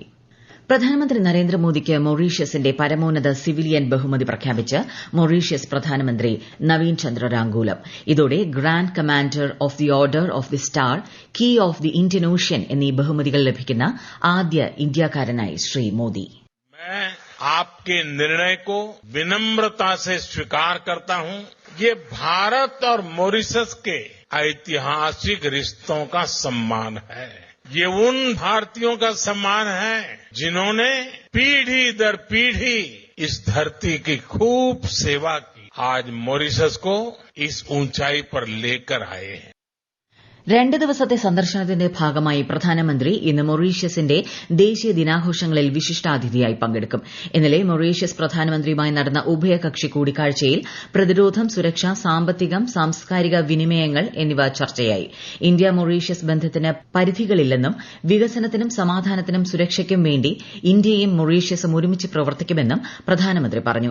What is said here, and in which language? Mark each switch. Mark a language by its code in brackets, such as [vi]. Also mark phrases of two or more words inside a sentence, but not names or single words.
[ml] പ്രധാനമന്ത്രി നരേന്ദ്രമോദിക്ക് മൊറീഷ്യസിന്റെ പരമോന്നത സിവിലിയൻ ബഹുമതി പ്രഖ്യാപിച്ച് മൊറീഷ്യസ് പ്രധാനമന്ത്രി നവീൻ ചന്ദ്ര രാങ്കൂലം. ഇതോടെ ഗ്രാൻഡ് കമാൻഡർ ഓഫ് ദി ഓർഡർ ഓഫ് ദി സ്റ്റാർ, കീ ഓഫ് ദി ഇന്ത്യൻ ഓഷ്യൻ എന്നീ ബഹുമതികൾ ലഭിക്കുന്ന ആദ്യ ഇന്ത്യക്കാരനായി ശ്രീ മോദി. [hi] आपके निर्णय को विनम्रता से स्वीकार करता हूं. ये भारत और मॉरिशस के ऐतिहासिक रिश्तों का सम्मान है. ये उन भारतीयों का सम्मान है जिन्होंने पीढ़ी दर पीढ़ी इस धरती की खूब सेवा की. आज मॉरिशस को इस ऊंचाई पर लेकर आए हैं. [ml] 2 ദിവസത്തെ സന്ദർശനത്തിന്റെ ഭാഗമായി പ്രധാനമന്ത്രി ഇന്ന് മൊറീഷ്യസിന്റെ ദേശീയ ദിനാഘോഷങ്ങളിൽ വിശിഷ്ടാതിഥിയായി പങ്കെടുക്കും. ഇന്നലെ മൊറീഷ്യസ് പ്രധാനമന്ത്രിയുമായി നടന്ന ഉഭയകക്ഷി കൂടിക്കാഴ്ചയിൽ പ്രതിരോധം, സുരക്ഷ, സാമ്പത്തികം, സാംസ്കാരിക വിനിമയങ്ങൾ എന്നിവ ചർച്ചയായി. ഇന്ത്യ മൊറീഷ്യസ് ബന്ധത്തിന് പരിധികളില്ലെന്നും വികസനത്തിനും സമാധാനത്തിനും സുരക്ഷയ്ക്കും വേണ്ടി ഇന്ത്യയും മൊറീഷ്യസും ഒരുമിച്ച് പ്രവർത്തിക്കുമെന്നും പ്രധാനമന്ത്രി പറഞ്ഞു.